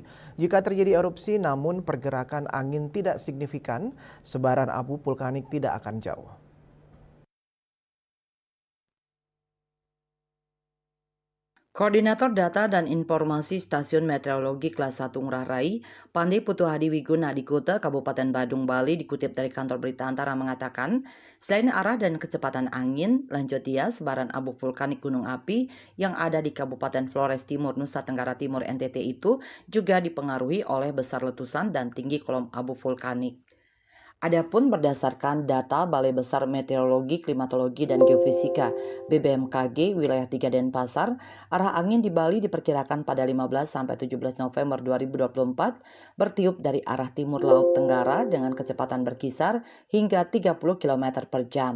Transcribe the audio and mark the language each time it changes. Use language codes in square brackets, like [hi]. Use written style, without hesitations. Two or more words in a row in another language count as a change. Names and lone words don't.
[id] Jika terjadi erupsi namun pergerakan angin tidak signifikan, sebaran abu vulkanik tidak akan jauh. Koordinator Data dan Informasi Stasiun Meteorologi Kelas 1 Ngurah Rai, Pandi Putuhadi Wiguna di Kuta, Kabupaten Badung, Bali, dikutip dari kantor berita Antara mengatakan, selain arah dan kecepatan angin, lanjut dia sebaran abu vulkanik gunung api yang ada di Kabupaten Flores Timur, Nusa Tenggara Timur NTT itu juga dipengaruhi oleh besar letusan dan tinggi kolom abu vulkanik. Adapun berdasarkan data Balai Besar Meteorologi, Klimatologi, dan Geofisika (BBMKG) wilayah 3 Denpasar, arah angin di Bali diperkirakan pada 15-17 November 2024 bertiup dari arah timur laut tenggara dengan kecepatan berkisar hingga 30 km per jam.